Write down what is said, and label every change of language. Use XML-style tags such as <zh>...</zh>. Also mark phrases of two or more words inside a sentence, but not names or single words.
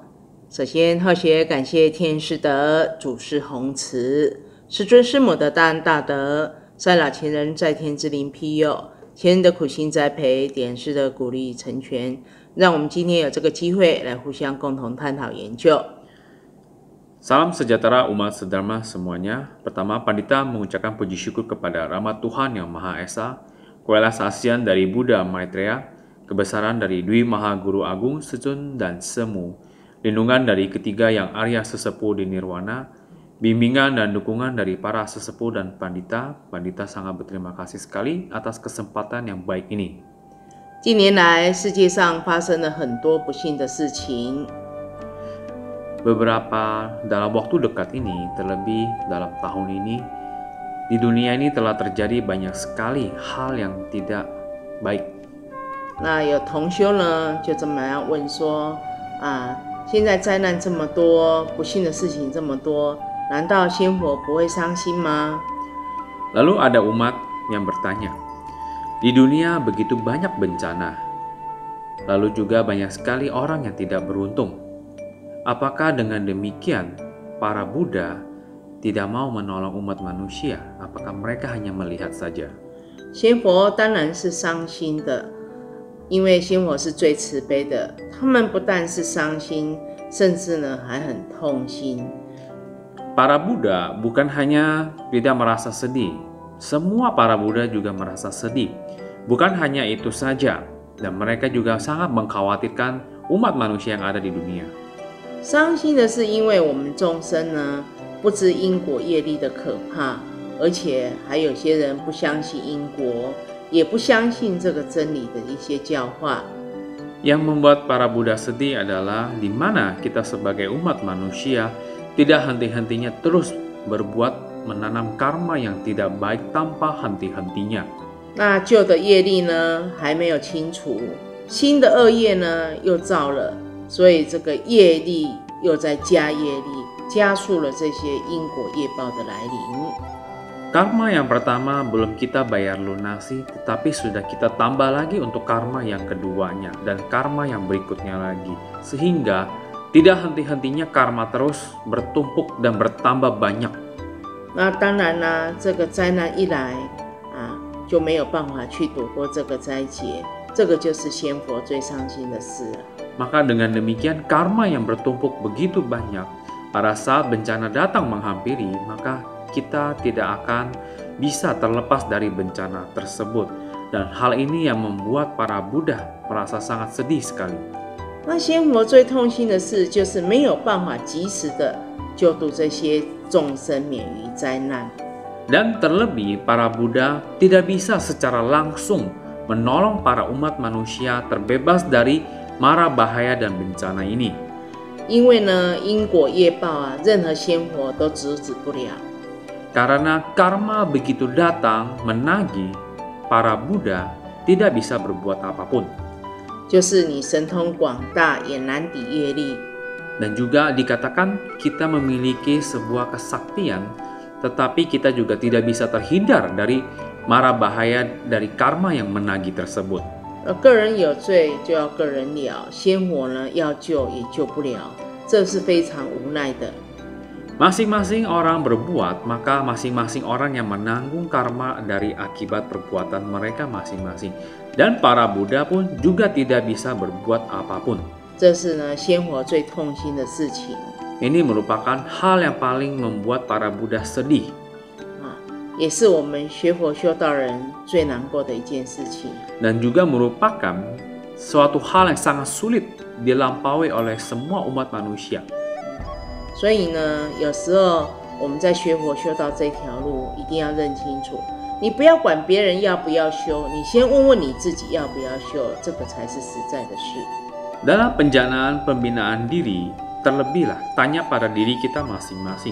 <zh>首先，后学感谢天师德、祖师弘慈、师尊师母的大恩大德，三老前人在天之灵庇佑，前人的苦心栽培，点师的鼓励成全，让我们今天有这个机会来互相共同探讨研究。</zh> <id>Salam sejahtera umat sedharma semuanya. Pertama, Pandita mengucapkan puji syukur kepada rahmat Tuhan Yang Maha Esa, kuasa asian dari Buddha Maitreya, kebesaran dari Dwi Maha Guru Agung Sejun dan Semu, lindungan dari ketiga yang Arya sesepuh di Nirwana, bimbingan dan dukungan dari para sesepuh dan Pandita. Pandita sangat berterima kasih sekali atas kesempatan yang baik ini.</id> <zh>近年来，世界上发生了很多不幸的事情。</zh> <id>Beberapa dalam waktu dekat ini, terlebih dalam tahun ini, di dunia ini telah terjadi banyak sekali hal yang tidak baik.</id> <zh>那有同修呢，就这么样问说：现在灾难这么多，不幸的事情这么多，难道仙佛不会伤心吗？</zh> <id>Lalu ada umat yang bertanya, di dunia begitu banyak bencana, lalu juga banyak sekali orang yang tidak beruntung. Apakah dengan demikian para Buddha tidak mau menolong umat manusia? Apakah mereka hanya melihat saja?</id> <zh>仙佛当然是伤心的，因为仙佛是最慈悲的，他们不但是伤心，甚至呢还很痛心。</zh> <id>Para Buddha bukan hanya tidak merasa sedih, semua para Buddha juga merasa sedih. Bukan hanya itu saja, dan mereka juga sangat mengkhawatirkan umat manusia yang ada di dunia.</id> <zh>伤心的是，因为我们众生呢不知因果业力的可怕，而且还有些人不相信因果，也不相信这个真理的一些教化。</zh> <id>Yang membuat para Buddha sedih adalah di mana kita sebagai umat manusia tidak henti-hentinya terus berbuat menanam karma yang tidak baik tanpa henti-hentinya.</id> <zh>那旧的业力呢还没有清除，新的恶业呢又造了。所以这个业力又在加业力，加速了这些因果业报的来临。</zh> <id>Karma yang pertama belum kita bayar lunasi, tetapi sudah kita tambah lagi untuk karma yang keduanya dan karma yang berikutnya lagi. Sehingga tidak henti-hentinya karma terus bertumpuk dan bertambah banyak.</id> <zh>那当然啦，这个灾难一来就没有办法去躲过这个灾劫，这个就是仙佛最伤心的事了。</zh> <id>Maka dengan demikian karma yang bertumpuk begitu banyak, pada saat bencana datang menghampiri, maka kita tidak akan bisa terlepas dari bencana tersebut. Dan hal ini yang membuat para Buddha merasa sangat sedih sekali.</id> <zh>那仙佛最痛心的事，就是没有办法及时的救度这些众生免于灾难。</zh> <id>Dan terlebih para Buddha tidak bisa secara langsung menolong para umat manusia terbebas dari mara bahaya dan bencana ini.</id> <zh>因为呢，因果业报任何仙佛都阻止不了。</zh> <id>Karena karma begitu datang menagih, para Buddha tidak bisa berbuat apapun.</id> <zh>就是你神通广大，也难抵业力。</zh> <id>Dan juga dikatakan kita memiliki sebuah kesaktian, tetapi kita juga tidak bisa terhindar dari mara bahaya dari karma yang menagih tersebut.</id> <zh>个人有罪就要个人了，仙佛呢要救也救不了，这是非常无奈的。</zh> <id>Masing-masing orang berbuat, maka masing-masing orang yang menanggung karma dari akibat perbuatan mereka masing-masing. Dan para Buddha pun juga tidak bisa berbuat apapun.</id> <zh>这是呢仙佛最痛心的事情。</zh> <id>Ini merupakan hal yang paling membuat para Buddha sedih.</id> <zh>也是我们学佛修道人最难过的一件事情。</zh> <id>Dan juga merupakan suatu hal yang sangat sulit dilampaui oleh semua umat manusia.</id> <zh>所以呢，有时候我们在学佛修道这条路，一定要认清楚。你不要管别人要不要修，你先问问你自己要不要修，这个才是实在的事。</zh> <id>Dalam penjanaan pembinaan diri, terlebihlah tanya pada diri kita masing-masing.</id>